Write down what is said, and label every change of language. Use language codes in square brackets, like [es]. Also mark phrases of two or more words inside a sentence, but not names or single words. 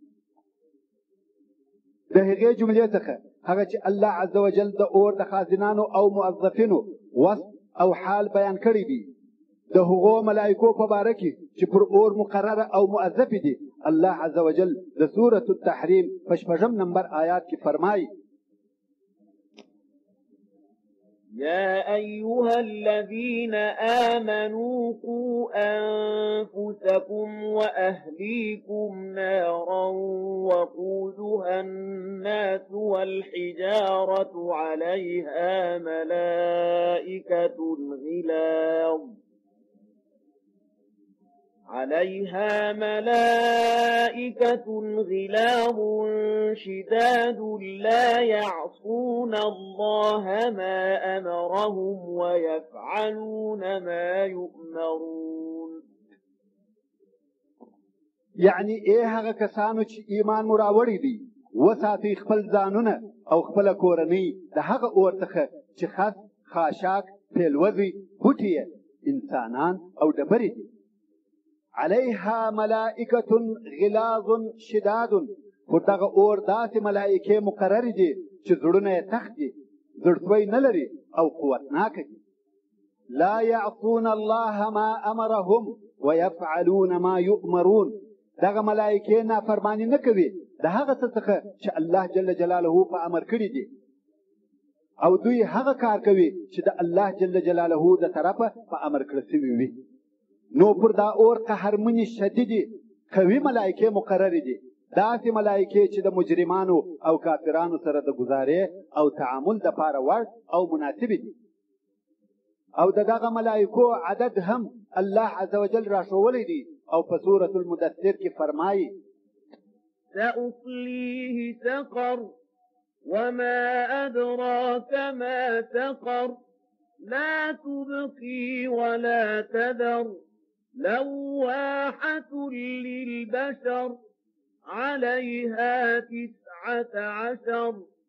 [ps] د هغې جملې څخه هغه چې [ar] الله عز وجل [ps] د اور د خازنانو او موظفینو وصف او حال بیان کړی دي. د هغو ملائکو په باره کې چې پر اور مقرره او موظفې دي [ar] الله عز وجل [ps] د سورة التحریم په 6 نمبر آیات کې فرمایي [ar] يا أيها الذين آمنوا قوا أنفسكم وأهليكم نارا وقودها الناس والحجارة عليها ملائكة غلاظ شداد لا يعصون الله ما أمرهم ويفعلون ما يؤمرون. [ps] یعنی هغه کسانو چې ایمان مو راوړی دی وساتئ خپل ځانونه او خپله کورنۍ د هغه اور څخه چې خس، خاشاک، پیلوزي، بوټي انسانان او ډبرې دي. [ar] علیها ملائکة غلاظ شداد. [ps] خو دغه اور داسې ملائکې مقررې دي چې زړونه یې تخت دي، زړسوی نه لري او قوتناکه دي. [ar] لا يعصون الله ما امرهم ويفعلون ما يؤمرون. [ps] دغه ملائکې نافرمانی نه کوي د هغه څه څخه چې [ar] الله جل جلاله [ps] په امر کړي دي، او دوی هغه کار کوي چې د [ar] الله جل جلاله [ps] د طرفه په امر کړی شوي وي. نو پر دا اور قهرمنې شدیدې قوي ملائکې مقررې دي، داسې ملائکې چې د مجرمانو او کافرانو سره د ګزارې او تعامل دپاره وړ او مناسبې دي. او دغه ملائکو عدد هم [ar] الله عز وجل [ps] راښولی دی او په سورة المدثر کې فرمایي [ar] سأصليه سقر وما أدراك ما سقر لا تبقي ولا تذر لواحة للبشر عليها 19